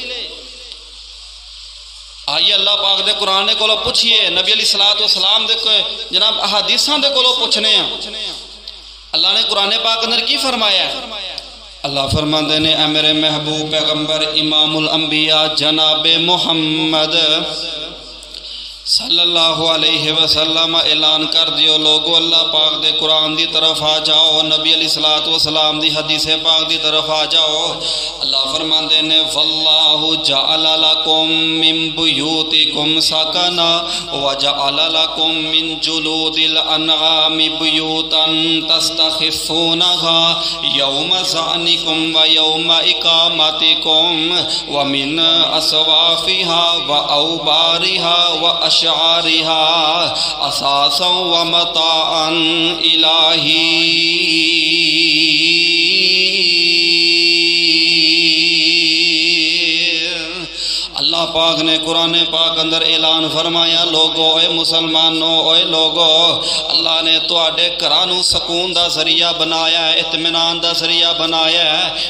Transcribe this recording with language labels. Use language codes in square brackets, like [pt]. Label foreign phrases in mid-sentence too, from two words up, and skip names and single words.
[pa] آئیے اللہ پاک دے قرآن دے کولوں پچھیے، نبی पुछिए, नबी [ar] عليه الصلاة والسلام [pa] دے جناب احادیثاں دے کولوں پچھنے آ، اللہ نے قرآن پاک اندر کی فرمایا? اللہ فرماتے نے، اے میرے محبوب پیغمبر امام الانبیاء جناب محمد [ar] صلى الله عليه وسلم [pa] اعلان کر دیو لوگو، اللہ پاک دے قرآن دی طرف آ جاؤ، نبی [ar] عليه الصلاة والسلام [pa] دی حدیث پاک دی طرف آ جاؤ. اللہ فرماتے نے, [ar] والله جعل لكم من بيوتكم سكنا وجعل لكم من جلود الأنعام بيوتا تستخفونها يوم ظعنكم ويوم إقامتكم ومن أصوافها وأوبارها وأشعارها أثاثا ومتاعا إلى. [pa] اللہ پاک نے قرآن پاک اندر اعلان فرمایا، لوگو اوئے مسلمانو اوئے لوگو، اللہ نے تہاڈے گھراں نوں سکون دا ذریعہ بنایا ہے، اطمینان دا ذریعہ بنایا ہے.